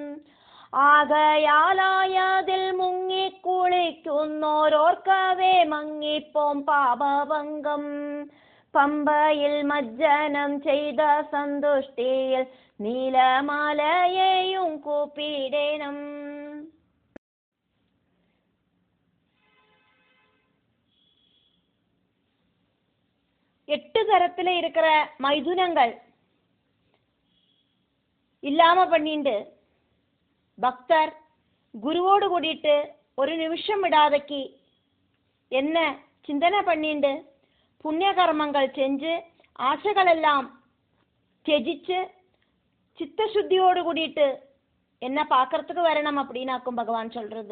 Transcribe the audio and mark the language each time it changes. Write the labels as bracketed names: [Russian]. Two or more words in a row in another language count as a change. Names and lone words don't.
[Malayalam] ആകയാലായതിൽ മുങ്ങിക്കുളിക്കുന്നോരോർക്കവേ മങ്ങിപ്പോം പാപഭംഗം. പമ്പയിൽ മജ്ജനം ചെയ്ത സന്തുഷ്ടിയിൽ നീലമലയെയും കൂപ്പിടണം. [Tamil] எட்டு தரத்துல இருக்கிற மைதுனங்கள் இல்லாம பண்ணிண்டு பக்தர் குருவோடு கூடிட்டு ஒரு நிமிஷம் விடாதக்கு என்ன சிந்தனை பண்ணிண்டு புண்ணிய கர்மங்கள் செஞ்சு ஆசைகள் எல்லாம் தியஜிச்சு சித்தசுத்தியோடு கூடிட்டு என்ன பார்க்கறதுக்கு வரணும் அப்படின்னாக்கும் பகவான் சொல்றது.